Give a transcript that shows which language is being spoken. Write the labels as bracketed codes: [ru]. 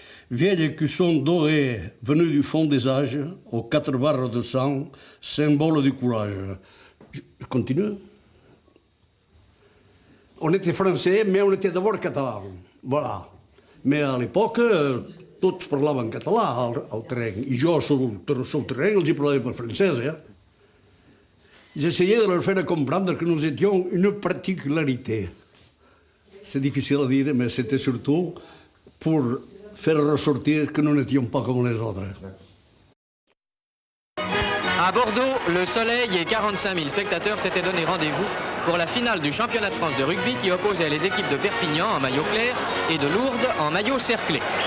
[fr] Vieille écusson doré, venu du fond des âges, aux 4 barres de sang, symbole du courage. Je continue. On était français, mais on était d'abord catalans. Voilà. Mais à l'époque, [ca] tots parlaven català al terreny. I jo, sobre el terreny, els hi parlava en francès. [fr] J'essayais de leur faire comprendre que nous étions une particularité. C'est difficile à dire, mais c'était surtout pour faire ressortir que nous n'étions pas comme les autres. À Bordeaux, le Soleil et 45 000 spectateurs s'étaient donné rendez-vous pour la finale du championnat de France de rugby qui opposait les équipes de Perpignan en maillot clair et de Lourdes en maillot cerclé.